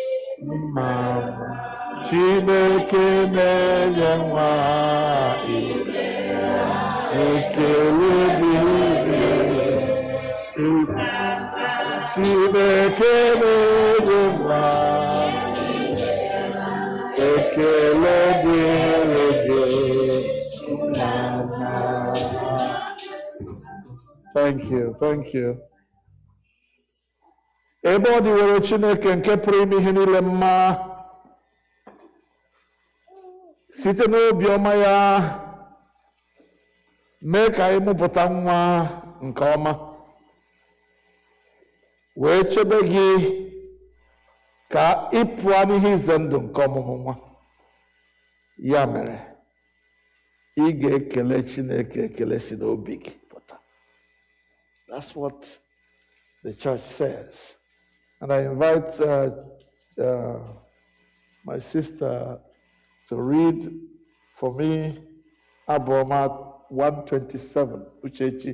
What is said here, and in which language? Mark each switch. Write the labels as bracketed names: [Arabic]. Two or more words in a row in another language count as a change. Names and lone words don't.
[Igbo] mma Chineke na-enye nwa imela ekele diri Chineke na-enye nwa ekele dịrị mama. [English] Thank you, thank you. [Igbo] Ebe ọ dịwere Chineke nke pụrụ ime ihe niile mma site n'obiọma ya mee ka anyị mụpụta nwa nke ọma wee chebe gị ka ị pụọ n'ihe ize ndụ nke ọmụmụ nwa. Ya mere ị ga-ekele Chineke ekele si n'obi gị pụta. [English] That's what the church says. And I invite my sister to read for me Abu-Ọma 127, Uchechi.